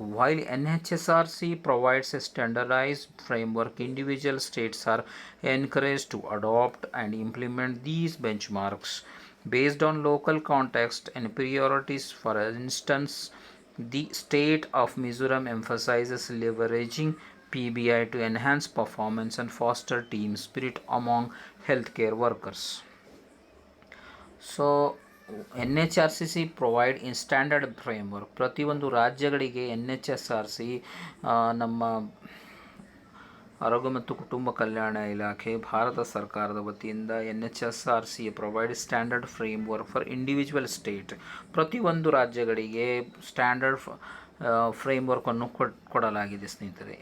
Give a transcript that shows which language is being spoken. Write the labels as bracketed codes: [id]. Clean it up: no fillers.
[en] While NHSRC provides a standardized framework, individual states are encourage to adapt and implement these benchmarks based on local context and priorities. For instance, the state of Mizoram emphasizes leveraging PBI to enhance performance and foster team spirit among healthcare workers. So NHRCC provide in standard framework. [kn] ಪ್ರತಿಯೊಂದು ರಾಜ್ಯಗಳಿಗೆ NHSRC ನಮ್ಮ ಆರೋಗ್ಯ ಮತ್ತು ಕುಟುಂಬ ಕಲ್ಯಾಣ ಇಲಾಖೆ ಭಾರತ ಸರ್ಕಾರದ ವತಿಯಿಂದ NHSRC [en] Provide standard framework for individual state. [kn] ಪ್ರತಿಯೊಂದು ರಾಜ್ಯಗಳಿಗೆ ಸ್ಟ್ಯಾಂಡರ್ಡ್ ಫ್ರೇಮ್ವರ್ಕನ್ನು ಕೊಡಲಾಗಿದೆ ಸ್ನೇಹಿತರೆ.